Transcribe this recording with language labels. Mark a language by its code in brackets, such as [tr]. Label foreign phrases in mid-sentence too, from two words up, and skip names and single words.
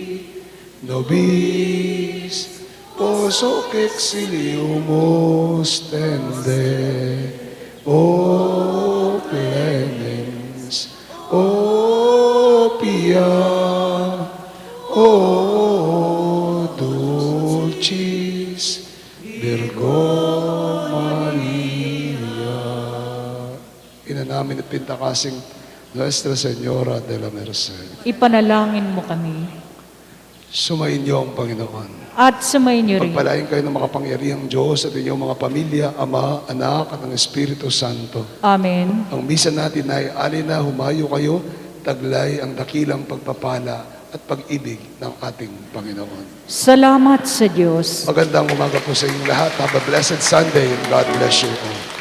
[la] nobis pos hoc exiliumus tende, o clemens, o pia, o dulcis Virgo Maria. [tl] Ina namin at pintakasing Nuestra Señora de la Merced. Ipanalangin mo kami. Sumainyo ang Panginoon. At sumayin niyo rin. Pagpalain kayo ng makapangyarihang Diyos at inyong mga pamilya, Ama, Anak, at ang Espiritu Santo. Amen. Ang misa natin ay alina humayo kayo, taglay ang dakilang pagpapala at pag-ibig ng ating Panginoon. Salamat sa Diyos. Magandang umaga po sa inyong lahat. [en] Have a blessed Sunday and God bless you all.